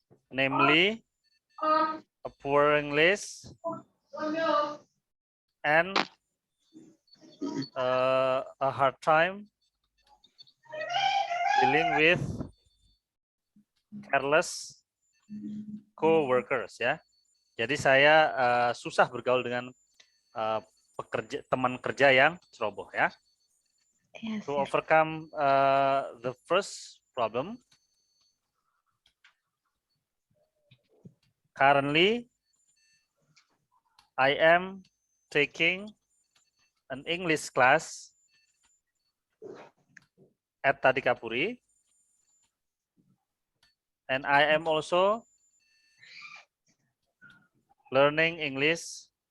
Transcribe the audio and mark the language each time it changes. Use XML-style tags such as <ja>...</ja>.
<en>Namely, a poor English and a hard time dealing with careless co-workers ya.</en> <id>Jadi saya susah bergaul dengan teman kerja yang ceroboh ya.</id> <en>Yes, To overcome the first problem, currently I am taking an English class at Tadikapuri, and I am also learning English</en>